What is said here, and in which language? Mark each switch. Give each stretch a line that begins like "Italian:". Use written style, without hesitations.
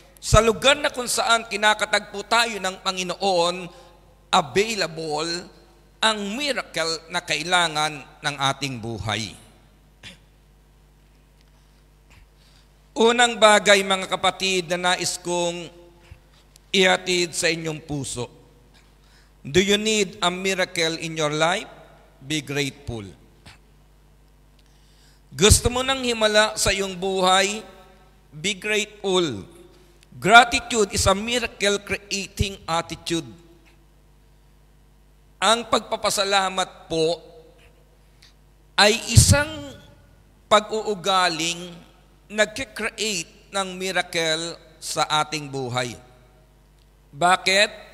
Filipino: Sa lugar na kung saan kinakatagpo tayo ng Panginoon, available ang miracle na kailangan ng ating buhay. Unang bagay, mga kapatid, na nais kong ihatid sa inyong puso.
English: Do you need a miracle in your life? Be grateful.
Filipino: Gusto mo nang himala sa iyong buhay?
English: Be grateful. Gratitude is a miracle creating attitude.
Filipino: Ang pagpapasalamat po ay isang pag-uugaling nag-create ng miracle sa ating buhay. Bakit?